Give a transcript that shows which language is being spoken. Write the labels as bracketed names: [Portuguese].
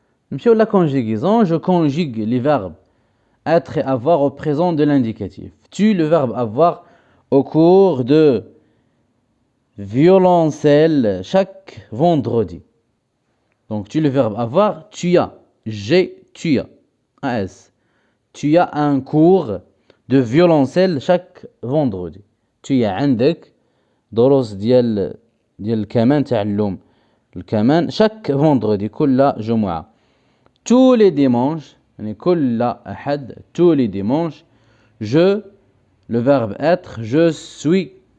[French] Monsieur la conjugaison, je conjugue les verbes être et avoir au présent de l'indicatif. Tu le verbe avoir au cours de violoncelle chaque vendredi. donc tu le verbe avoir, tu as, tu as, AS. tu as un cours de violoncelle chaque vendredi. tu as [Arabic] عندك دروس ديال الكمان، تعلم الكمان [French] chaque vendredi [Arabic] كل جمعة. [French] tous les dimanches [Arabic] يعني كل أحد. [French] tous les dimanches. je le verbe être, je suis